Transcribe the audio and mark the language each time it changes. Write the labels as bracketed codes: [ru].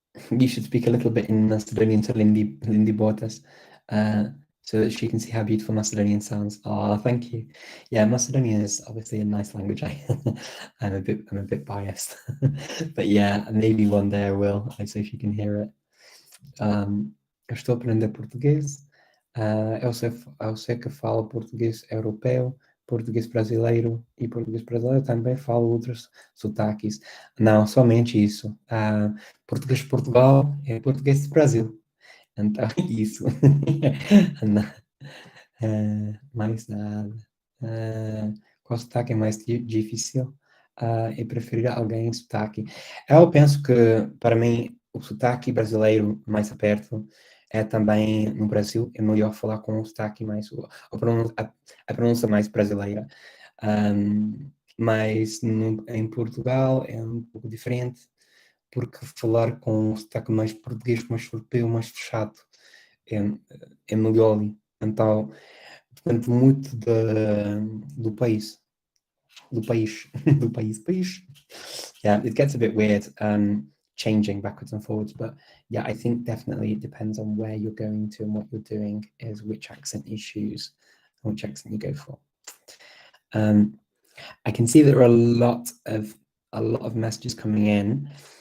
[en] You should speak a little bit in Macedonian to Lindy Bortas, so that she can see how beautiful Macedonian sounds. Oh, thank you. Yeah, Macedonian is obviously a nice language. I'm a bit biased, but yeah, maybe one day I will. I say she can hear it. [pt] Eu estou aprendendo português. Eu sei que falo português europeu, português brasileiro e português brasileiro também falo outros sotaques. Não, somente isso. Português de Portugal é português do Brasil. Então, isso. Não, mais nada. Qual sotaque é mais difícil? Eu preferir alguém em sotaque. Eu penso que, para mim, o sotaque brasileiro mais aberto é também no Brasil. É melhor falar com um sotaque mais. A pronúncia mais brasileira. Mas em Portugal é um pouco diferente, porque falar com um sotaque mais português, mais europeu, mais fechado, é, é melhor. Então, depende muito do país. Do país. Do país. [en] Yeah, it gets a bit weird changing backwards and forwards, but yeah, I think definitely it depends on where you're going to and what you're doing is which accent you choose and which accent you go for. I can see there are a lot of messages coming in.